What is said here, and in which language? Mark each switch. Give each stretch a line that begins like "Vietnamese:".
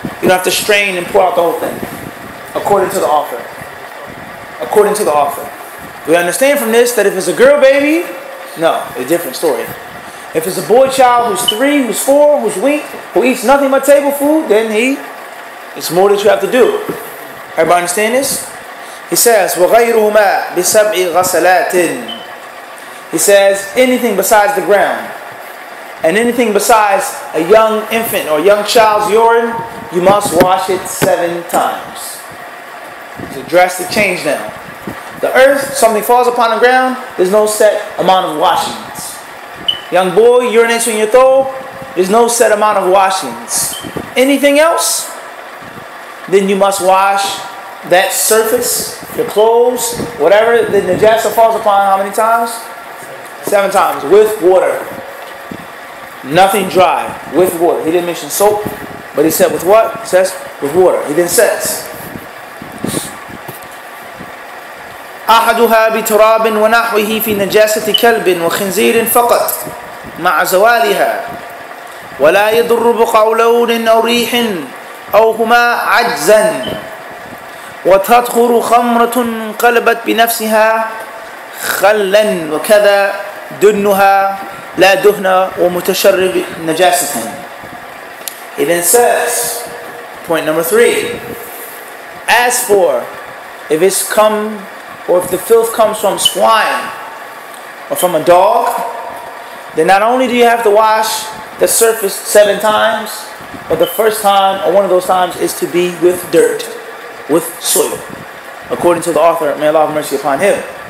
English: You don't have to strain and pour out the whole thing. According to the author. According to the author. We understand from this that if it's a girl baby, no, a different story. If it's a boy child who's 3, who's 4, who's weak, who eats nothing but table food, then it's more that you have to do. Everybody understand this? He says,
Arabic: وَغَيْرُهُمَا بِسَبْعِ غَسَلَاتٍ.
English: He says, anything besides the ground and anything besides a young infant or young child's urine, you must wash it 7 times. It's a drastic change now. The earth, something falls upon the ground, there's no set amount of washings. Young boy urinates in your throat, there's no set amount of washings. Anything else, then you must wash that surface, your clothes, whatever the najasa falls upon, how many times? 7 times, with water. Nothing dry, with water. He didn't mention soap, but he said with what? He says with water. He then says,
Arabic: أحدها بتراب ونحوه في نجاسة كلب وخنزير فقط مع زوالها ولا يضر بقع لون أو ريح أو هما عجزا وتطهر خمرة انقلبت بنفسها خلا وكذا دهنها لا دهن ومتشرب نجاسة.
English: He then says, point number 3, as for if it's come or if the filth comes from swine or from a dog, then not only do you have to wash the surface 7 times, but the first time or one of those times is to be with dirt, with soil, according to the author, may Allah have mercy upon him.